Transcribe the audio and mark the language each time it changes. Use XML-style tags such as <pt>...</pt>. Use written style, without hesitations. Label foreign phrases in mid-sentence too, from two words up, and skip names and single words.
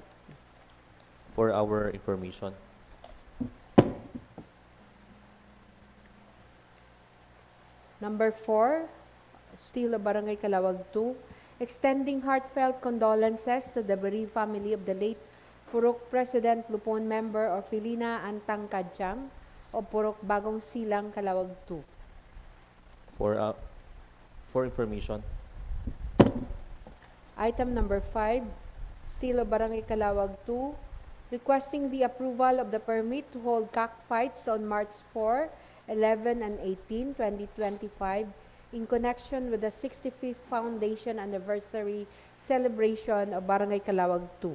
<en>For our information. Number 4, still of Barangay Calawag 2, extending heartfelt condolences to the bereaved family of the late Purok President Lupon Member Orfilina Antang Kadjang of Purok Bagong Silang, Calawag 2. For information. Item number 5, still of Barangay Calawag 2, requesting the approval of the permit to hold cockfights on March 4, 11, and 18, 2025 in connection with the 65th Foundation Anniversary Celebration of Barangay Calawag 2.</en>